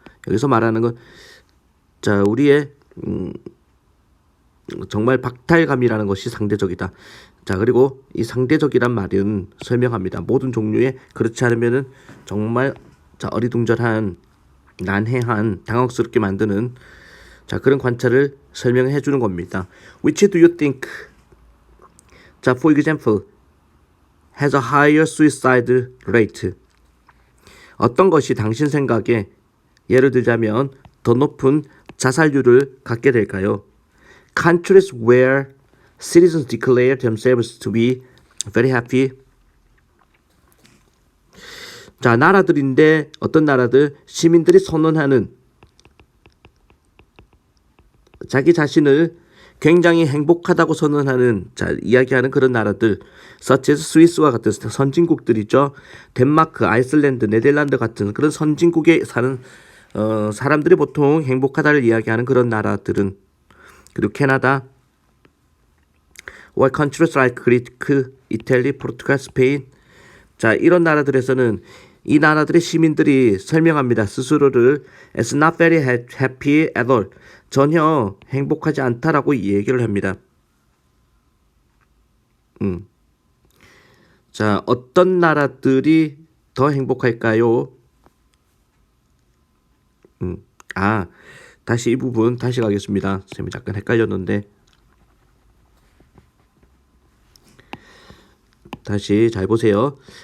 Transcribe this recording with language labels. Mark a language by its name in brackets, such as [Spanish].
[Korean] 여기서 말하는 건 자, 우리의 정말 박탈감이라는 것이 상대적이다. 자, 그리고 이 상대적이란 말은 설명합니다. 모든 종류의 그렇지 않으면은 정말 자, 어리둥절한, 난해한, 당혹스럽게 만드는 자, 그런 관찰을 설명해 주는 겁니다. [English] Which do you think, 자, for example, has a higher suicide rate? [Korean] 어떤 것이 당신 생각에 예를 들자면 더 높은 자살률을 갖게 될까요? [English] Countries where citizens declare themselves to be very happy. [Korean] 자, 나라들인데 어떤 나라들 시민들이 선언하는 자기 자신을 굉장히 행복하다고 선언하는 자, 이야기하는 그런 나라들 [English] such as [Korean] 스위스와 같은 선진국들이죠. 덴마크, 아이슬란드, 네덜란드 같은 그런 선진국에 사는 사람들이 보통 행복하다를 이야기하는 그런 나라들은, 그리고 캐나다, [English] or countries like Greek, Italy, Portugal, Spain. [Korean] 자, 이런 나라들에서는 이 나라들의 시민들이 설명합니다. 스스로를 [English] as not very happy at all. [Korean] 전혀 행복하지 않다라고 얘기를 합니다. 자, 어떤 나라들이 더 행복할까요? 다시 이 부분 다시 가겠습니다. 쌤이 잠깐 헷갈렸는데 다시 잘 보세요.